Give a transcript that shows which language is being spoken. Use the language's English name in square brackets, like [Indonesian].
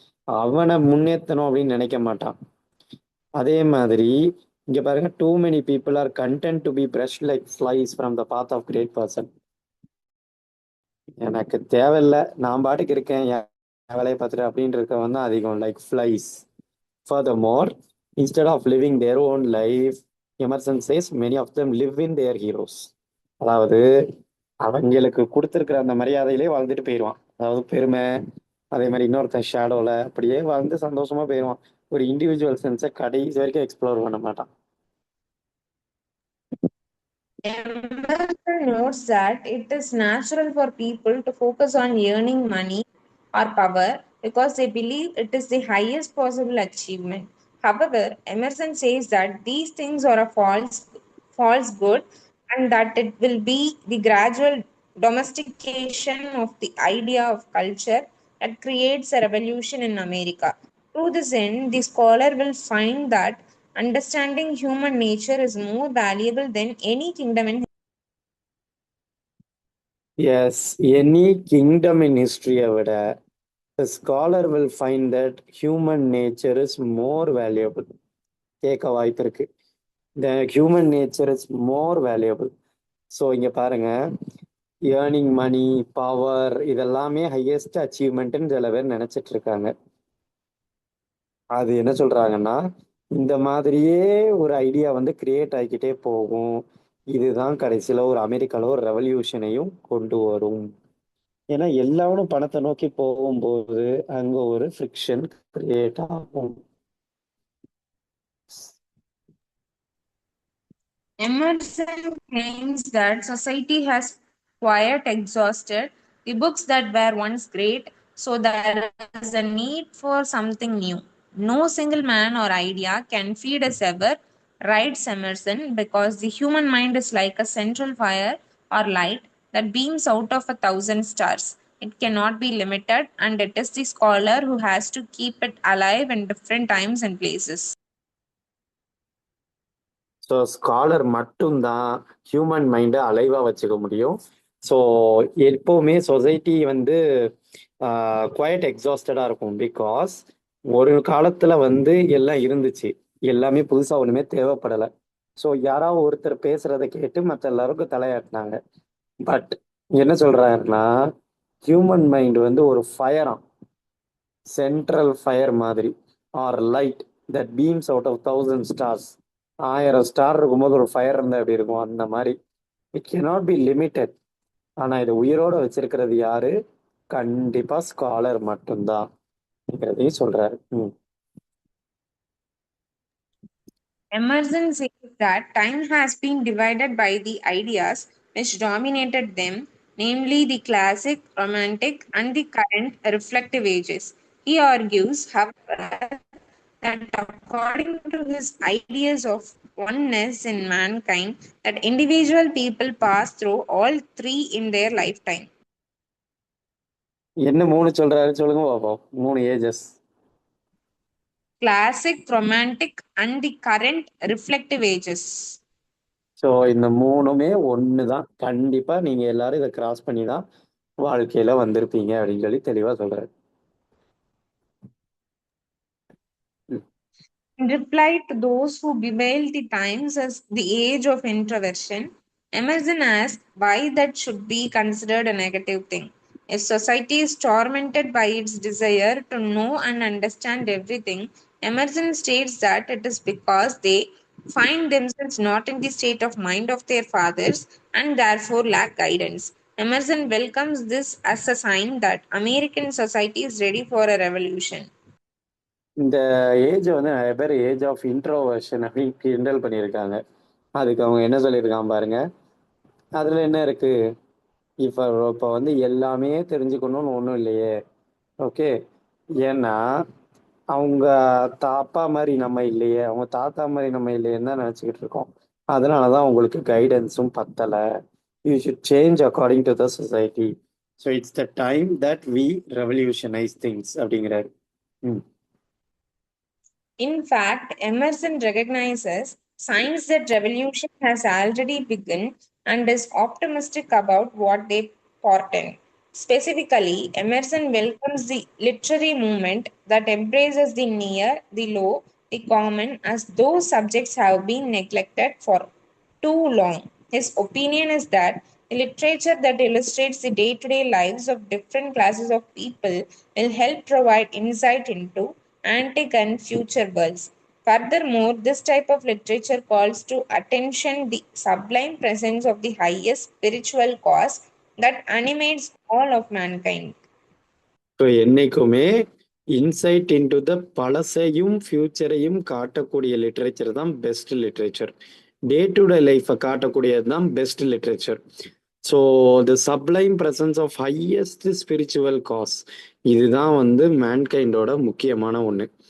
[Tamil] அவனை முன்னேற்றணும் அப்படின்னு நினைக்க மாட்டான். அதே மாதிரி இங்க பாருங்க, [English] Too many people are content to be brushed like flies from the path of great person. [Tamil] எனக்கு தேவையில்லை, நான் பாட்டுக்கு இருக்கேன், என் வேலையை பார்த்துட்டு அப்படின்னு இருக்கவன் தான் அதிகம், [English] Like flies. Furthermore, instead of living their own life, Emerson says many of them live in their heroes. [Tamil] அதாவது அவங்களுக்கு கொடுத்துருக்கிற அந்த மரியாதையிலே வாழ்ந்துட்டு போயிடுவான். அதாவது பெருமை, அதே மாதிரி இன்னொருத்தன் ஷேடோல அப்படியே வாழ்ந்து சந்தோஷமா போயிடுவான். ஒரு இண்டிவிஜுவல் சென்ஸை கடைசி வரைக்கும் எக்ஸ்ப்ளோர் பண்ண மாட்டான். [English] Emerson notes that it is natural for people to focus on earning money or power because they believe it is the highest possible achievement. However, Emerson says that these things are a false good and that it will be the gradual domestication of the idea of culture that creates a revolution in America. To this end, the scholar will find that understanding human nature is more valuable than any kingdom in எஸ், any kingdom in ஹிஸ்டரியை விட the scholar will find that human nature is more valuable. [Tamil] கேட்க வாய்ப்பு இருக்கு. [English] The human nature is more valuable. [Tamil] So இங்க பாருங்க, earning மணி, power இதெல்லாமே highest அச்சீவ்மெண்ட்னு சில பேர் நினைச்சிட்டு இருக்காங்க. அது என்ன சொல்றாங்கன்னா, இந்த மாதிரியே ஒரு ஐடியா வந்து கிரியேட் ஆகிக்கிட்டே போகும், இதுதான் கடைசியில ஒரு அமெரிக்கால ஒரு ரெவல்யூஷனையும் கொண்டு வரும். ஏன்னா எல்லாரும் பணத்தை நோக்கி போகும்போது அங்க ஒரு ஃப்ரிக்ஷன் கிரியேட் ஆகும். [English] Emerson claims that society has quite exhausted the books that were once great, so there is a need for something new. No single man or idea can feed us ever, writes Emerson, because the human mind is like a central fire or light that beams out of 1,000 stars. It cannot be limited, and it is the scholar who has to keep it alive in different times and places. [Tamil] So scholar மட்டும்தான் human மைண்டை அலைவாக வச்சுக்க முடியும். So எப்போவுமே society வந்து quite எக்ஸாஸ்டடாக இருக்கும். Because ஒரு காலத்தில் வந்து எல்லாம் இருந்துச்சு, எல்லாமே புதுசாக ஒன்றுமே தேவைப்படலை. ஸோ யாராவது ஒருத்தர் பேசுறதை கேட்டு மற்ற எல்லாருக்கும் தலையாட்டினாங்க. பட் என்ன சொல்றாருன்னா, ஹியூமன் மைண்ட் வந்து ஒரு ஃபயராம், சென்ட்ரல் ஃபயர் மாதிரி, [English] Or light that beams out of 1,000 stars. [Tamil] 1000 star இருக்கும்போது ஒரு ஃபயர் இருந்தால் எப்படி இருக்கும், அந்த மாதிரி. [English] It cannot be limited. [Tamil] ஆனா இதை உயிரோட வச்சிருக்கிறது யாரு? கண்டிப்பா ஸ்காலர் மட்டும்தான் அப்படிங்கிறதையும் சொல்றாரு. [English] Emerson says that time has been divided by the ideas which dominated them, namely the classic, romantic, and the current reflective ages. He argues, however, that according to his ideas of oneness in mankind, that individual people pass through all three in their lifetime. [Tamil] என்ன மூணு சொல்றாரு சொல்லுங்க பாப்போம், 3 ages. [English] Classic, romantic, and the current reflective ages. [Tamil] So இந்த மூணுமே ஒன்று தான். கண்டிப்பா நீங்க எல்லாரும் இதை கிராஸ் பண்ணி தான் வாழ்க்கையில வந்திருப்பீங்க அப்படின்னு சொல்லி தெளிவா சொல்றாரு. [English] In reply to those who bewail the times as the age of introversion, Emerson asks why that should be considered a negative thing. If society is tormented by its desire to know and understand everything, Emerson states that it is because they find themselves not in the state of mind of their fathers and therefore lack guidance. Emerson welcomes this as a sign that American society is ready for a revolution. [Tamil] இந்த age வந்து நிறைய பேர் age of introversion அப்படின்னு கிண்டல் பண்ணியிருக்காங்க. அதுக்கு அவங்க என்ன சொல்லியிருக்காங்க பாருங்க, அதுல என்ன இருக்கு? இப்போ வந்து எல்லாமே தெரிஞ்சுக்கணும்னு ஒன்றும் இல்லையே. ஓகே. ஏன்னா அவங்க அப்பா மாதிரி நம்ம இல்லையே, அவங்க தாத்தா மாதிரி நம்ம இல்லையேன்னு தான் நினச்சிக்கிட்டு இருக்கோம். அதனால தான் உங்களுக்கு கைடன்ஸும் பத்தலை. [English] You should change according to the society. So it's the time that we revolutionise things அப்படிங்கிறாரு. ம். In fact, Emerson recognizes signs that revolution has already begun and is optimistic about what they portend. Specifically, Emerson welcomes the literary movement that embraces the near, the low, the common, as those subjects have been neglected for too long. His opinion is that the literature that illustrates the day to day lives of different classes of people will help provide insight into antique and future worlds. Furthermore, this type of literature calls to attention the sublime presence of the highest spiritual cause that animates all of mankind. [Tamil] So என்னைக்குமே inside into the பழசையும் ஃபியூச்சரையும் காட்டக்கூடிய literature தான் best literature. Day to day லைஃப்பை காட்டக்கூடியது தான் best literature. So [English] the sublime presence of highest spiritual cause, [Tamil] இதுதான் வந்து மேன்கைண்டோட முக்கியமான ஒன்று.